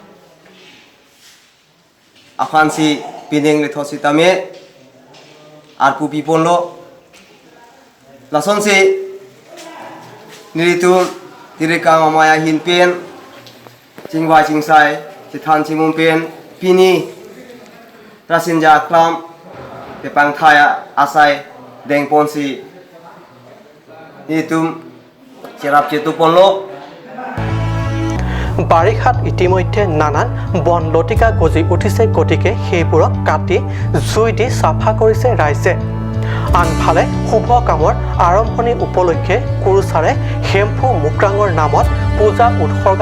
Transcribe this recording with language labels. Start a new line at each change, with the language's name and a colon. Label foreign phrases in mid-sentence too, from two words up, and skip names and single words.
Karbi: aphan si pineng le thosi tame ar pupi pon lo lason se niritu tirika mamaya hin pen chingwa chingsai chithan chimum pen pini rasinja klam pepang thaya asai deng ponsi itum cerap cetu ponlok
Assamese: বাৰিষাত ইতিমধ্যে নানান বন লতিকা গজি উঠিছে গতিকে সেইবোৰক কাটি জুই দি চাফা কৰিছে ৰাইজে আনফালে শুভ কামৰ আৰম্ভণি উপলক্ষে কুৰুচাৰে হেমফু মুক্ৰাঙৰ নামত পূজা উৎসৰ্গা